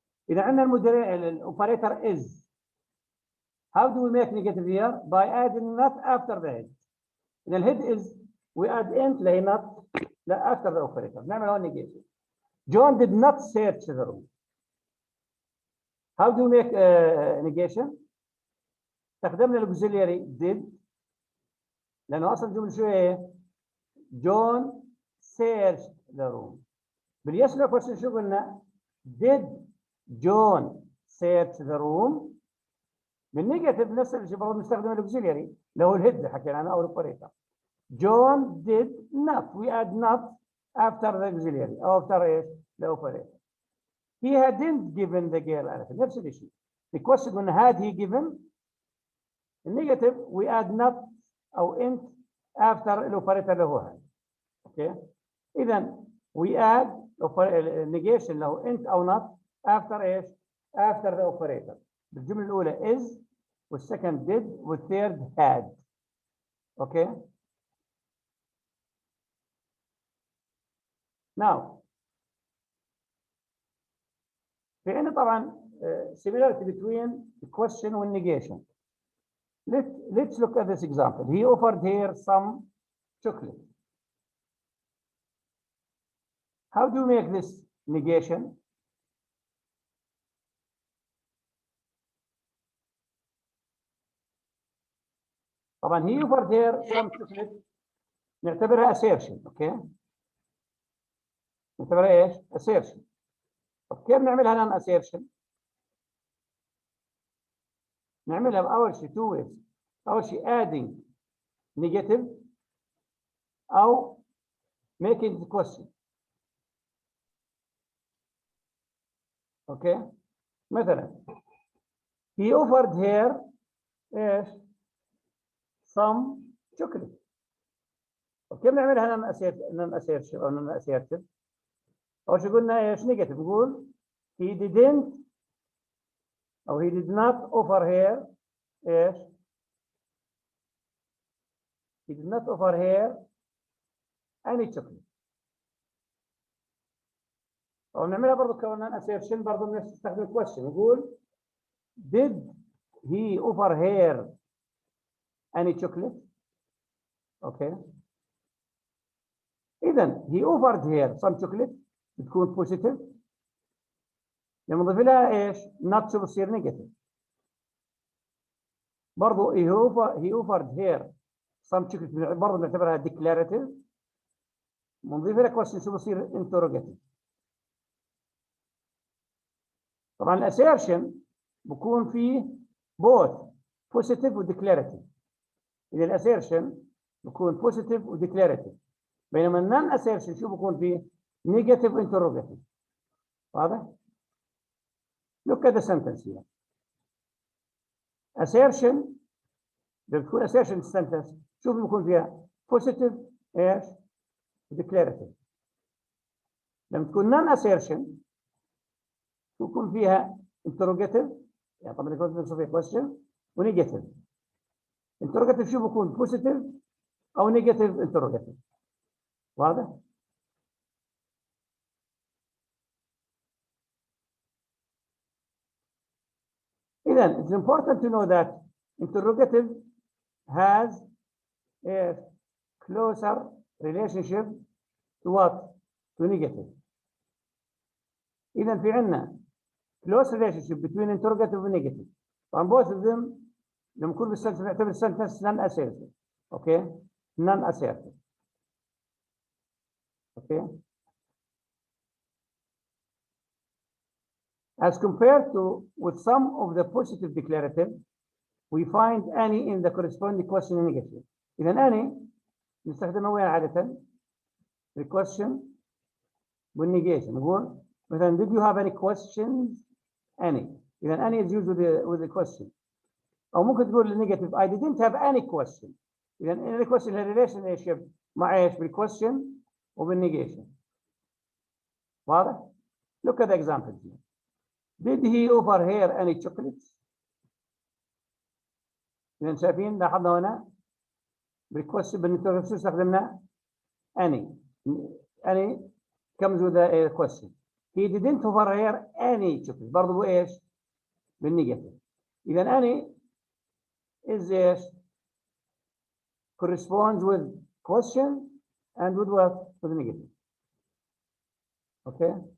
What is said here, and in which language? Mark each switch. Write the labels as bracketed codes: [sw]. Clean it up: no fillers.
[ar] اذا عندنا المدير الاوبريتور is. [en] How do we make negative here? By adding not after the head. إذا الهيد is we add int اللي هي not لا after the operator. [ar] نعمل هون negation. [en] John did not search the room. How do we make negation? [ar] استخدمنا [en] الauxiliary did [ar] لأنه أصلا الجملة شو إيه؟ جون [en] searched the room. [ar] باليس لو question شو قلنا؟ [en] did John search the room؟ [ar] بالنيجاتيف نفس الشيء برضه نستخدم الاوكسيلياري اللي هو الهيد حكينا عنه او الاوبريتور. [en] John did not. We add not after the auxiliary او after ايش؟ the operator. He hadn't given the girl anything. [ar] نفس الشيء. [en] The question قلنا had he given؟ النيجاتيف we add not او int after الاوبريتور [ar] اللي هو هذا. [en] Okay? اذا we add negation له int او not after ايش؟ after the operator. [ar] الجملة الأولى is والسكند did والثيرد had. [en] Okay? Now [ar] في عندنا طبعا [en] similarity between the question and negation. Let's look at this example. He offered her some chocolate. How do you make this negation? طبعا he offered her some chocolate نعتبرها assertion. [ar] اوكي؟ نعتبرها ايش؟ assertion. طب كيف نعملها non assertion؟ نعملها بأول شيء two ways. [en] أول شيء adding negative أو making the question. اوكي؟ مثلا he offered her ايش؟ some chocolate. [ar] طب كيف نعملها non assertion أو non assertive؟ أول شيء قلنا ايش؟ negative. [en] نقول he didn't أو he did not offer her ايش؟ he did not offer her any chocolate. [ar] أو نعملها برضه كمان assertion برضه نستخدم question. [en] نقول did he offer her any chocolate؟ Okay. إذا he offered her some chocolate بتكون positive. [ar] لما نضيف لها ايش؟ not شو بتصير negative. [en] برضه he offered her some chocolate برضه نعتبرها declarative. [ar] ونضيف لها question شو بصير interrogative. طبعا الاسيرشن بكون فيه both positive و declarative. إذا الاسيرشن بكون positive و declarative. بينما النون اسيرشن شو بكون فيه؟ negative و interrogative. [en] واضح؟ Look at the sentence here. [ar] Assertion لما تكون assertion sentence شوف بيكون فيها positive ايش؟ declarative. لما تكون non assertion يكون فيها interrogative يعني طبعا يكون فيها question و negative. [en] interrogative شو بيكون positive او negative interrogative. واضح؟ إذن it's important to know that interrogative has a closer relationship to what? To negative. [ar] إذن في عندنا [en] close relationship between interrogative and negative. [ar] طبعا both of them لما يكون بالسنتنس نعتبر السنتنس non assertive. [en] okay? non assertive. okay? As compared to with some of the positive declarative, we find any in the corresponding question negative. [ar] إذا any نستخدمها وين عادة؟ [en] the question [ar] والnegation. [en] نقول مثلا did you have any questions? Any. إذا any is used with the question. أو ممكن تقول negative I didn't have any question. إذا any question has relationship مع إيش؟ بالquestion وبالnegation. واضح؟ Look at the examples here. Did he offer her any chocolates? [ar] إذا شايفين لاحظنا هنا بالquestion بالinterrogative استخدمنا any. [en] Any comes with a question. He didn't offer her any chocolate. [ar] برضه بإيش؟ بالنيجاتيف. [en] إذا any is إيش؟ corresponds with question and with what? With negative. Okay.